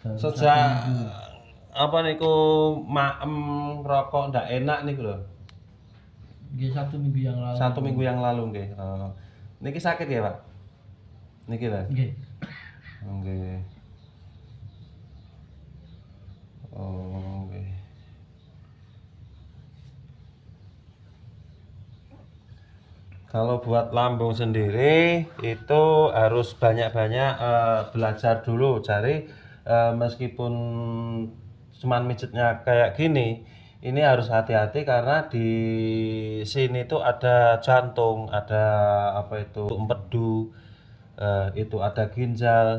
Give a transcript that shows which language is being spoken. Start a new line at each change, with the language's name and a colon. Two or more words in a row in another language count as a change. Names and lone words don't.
Javanese: Sejak apa niku maem rokok ndak enak niku lho. Nggih 1 minggu yang lalu.
Indonesian: 1 minggu yang lalu nggih.
Javanese: Niki sakit
Indonesian: ya, Pak?
Javanese: Niki lho. Nggih. Nggih. Oh, nggih.
Indonesian: Kalau buat lambung sendiri itu harus banyak-banyak belajar dulu. Cari meskipun cuman mijetnya kayak gini, ini harus hati-hati karena di sini tuh ada jantung, ada apa itu empedu, itu ada ginjal.